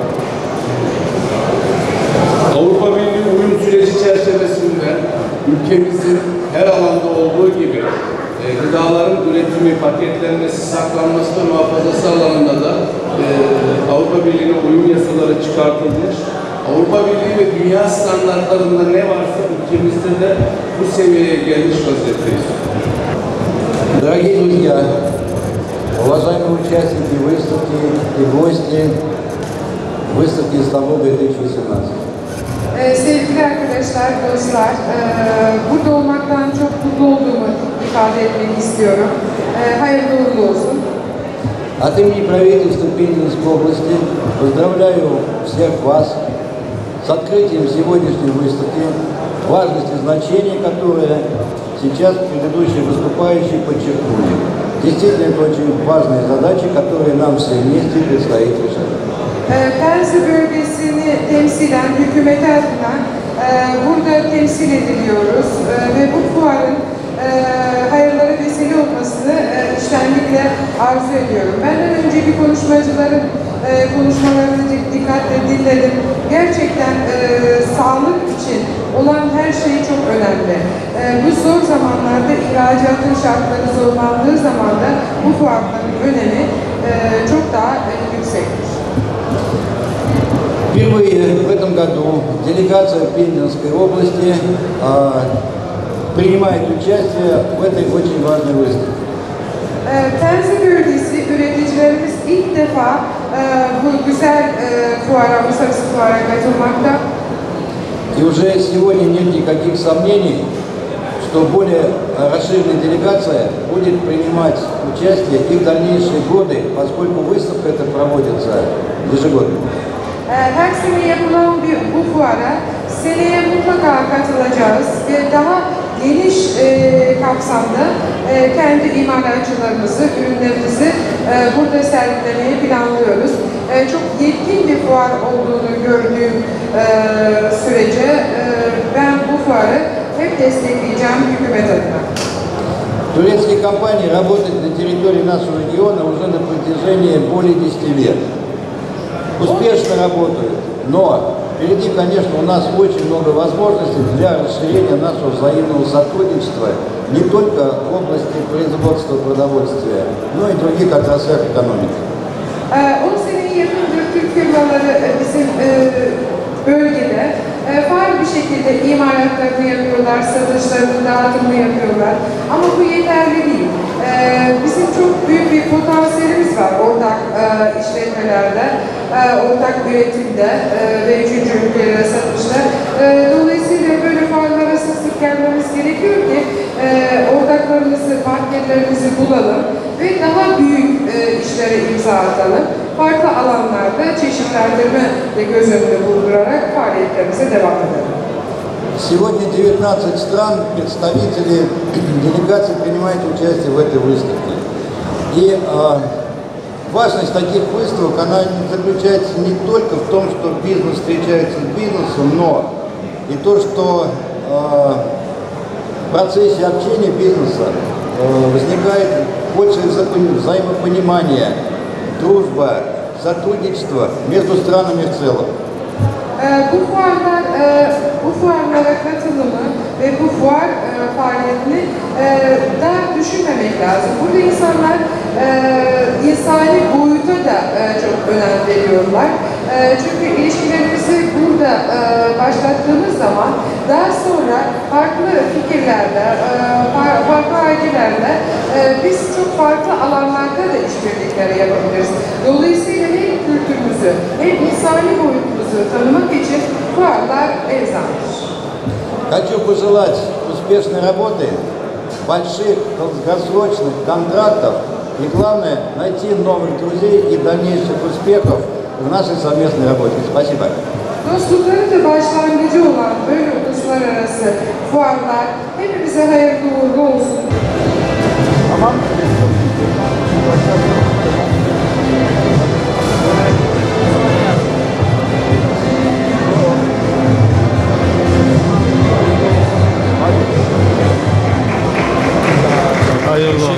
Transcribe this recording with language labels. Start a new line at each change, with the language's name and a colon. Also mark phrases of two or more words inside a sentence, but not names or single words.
Turkish: Avrupa Birliği uyum süreci çerçevesinde ülkemizin her alanda olduğu gibi gıdaların üretimi, paketlenmesi, saklanması ve muhafazası alanında da Avrupa Birliği'ne uyum yasaları çıkartılmış. Avrupa Birliği ve dünya standartlarında ne varsa ülkemizde de bu seviyeye gelmiş vaziyetteyiz.
Russian: Дорогие друзья, уважаемые участники выставки и гости выставки Istanbul 2018.
Turkish: Sevgili arkadaşlar, dostlar, burada olmaktan çok mutlu olduğumu ifade etmek istiyorum. Hayırlı uğurlu olsun.
Russian: От имени правительства Пензенской области поздравляю всех вас с открытием сегодняшней выставки, важность и значение которой сейчас предыдущие выступающие подчеркнули. Действительно, это очень важные задачи, которые нам все вместе предстоит решать.
Turkish: Penzi bölgesini temsilen hükümet adına burada temsil ediliyoruz ve bu fuarın hayırlara vesile olmasını içtenlikle arzu ediyorum. Benden önceki konuşmacıların konuşmalarını dikkatle dinledim. Gerçekten sağlık için olan her şey çok önemli. Bu zor zamanlarda ihracatın şartları zorlandığı zaman da bu fuarların önemi çok daha yüksektir.
Russian: Впервые в этом году делегация Пензенской области принимает участие в этой очень важной выставке.
Turkish: Terzi bölgesi üreticilerimiz ilk defa bu güzel fuara, uluslararası fuara katılmakta.
Russian: И уже сегодня нет никаких сомнений, что более расширенная делегация будет принимать участие и в дальнейшие годы, поскольку выставка эта проводится ежегодно.
Turkish: Her sene yapılan bu fuara seneye mutlaka katılacağız ve daha geniş kapsamda kendi imalatçılarımızı, ürünlerimizi burada sergilemeyi planlıyoruz. Çok yetkin bir fuar olduğunu gördüğüm sürece ben bu fuarı hep destekleyeceğim hükümet adına.
Russian: Турецкие компании работают на территории нашего региона уже на протяжении более 10 лет. Успешно работают, но впереди, конечно, у нас очень много возможностей для расширения нашего взаимного сотрудничества не только в области производства продовольствия, но и в других отраслях экономики.
Turkish: 10 seneye yakındır Türk firmaları bizim bölgede faal bir şekilde imalatlarını yapıyorlar, satışlarını, dağıtımını yapıyorlar. Ama bu yeterli değil. Bizim çok büyük bir potansiyelimiz var ortak işletmelerde, ortak üretimde ve üçüncü ülkelere satışta. Dolayısıyla böyle fuarlara sık gelmemiz gerekiyor ki ortaklarımızı, partnerlerimizi bulalım ve daha büyük işlere imza atalım. Farklı alanlarda çeşitlendirme de göz önünde bulundurarak faaliyetlerimize devam edelim.
Russian: Сегодня 19 стран, представители делегаций принимают участие в этой выставке. И важность таких выставок, она заключается не только в том, что бизнес встречается с бизнесом, но и то, что в процессе общения бизнеса возникает большее взаимопонимание, дружба, сотрудничество между странами в целом.
Turkish: Bu fuarlara katılımı ve bu fuar faaliyetini daha düşünmemek lazım. Burada insanlar insani boyuta da çok önem veriyorlar. Çünkü ilişkilerimizi burada başlattığımız zaman daha sonra farklı fikirlerle, farklı ailelerle biz çok farklı alanlarda da işbirlikleri yapabiliriz. Dolayısıyla hem kültürümüzü hem insani boyutumuzu tanımak için fuarlar elzemdir.
Russian: Хочу пожелать успешной работы, больших долгосрочных контрактов и, главное, найти новых друзей и дальнейших успехов в нашей совместной работе. Спасибо.
Turkish: Dostlukların da başlangıcı olan böyle uluslararası fuarlar hepimize hayırlı uğurlu olsun. Tamam. Hayırlı olsun.